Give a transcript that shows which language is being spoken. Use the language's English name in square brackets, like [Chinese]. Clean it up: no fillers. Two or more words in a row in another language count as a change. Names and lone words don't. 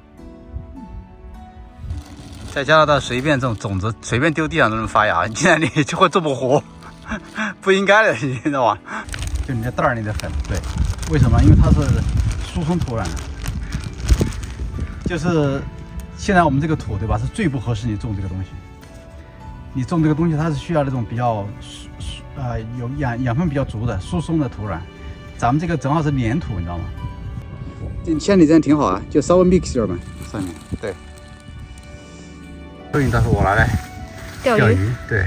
[Chinese] 在加拿大随便种种子，随便丢地上都能发芽，竟然你就会这么活，不应该的，你知道吧？就你的袋儿里的粉，对，为什么？因为它是疏松土壤，就是现在我们这个土，对吧？是最不合適你種這個東西。你種這個東西，它是需要那種比較有養分比較足的疏鬆的土壤。咱們這個正好是黏土，你知道嗎？像你這樣挺好啊，就稍微 mix 點嘛，上面。對。所以到時候我來釣魚。對。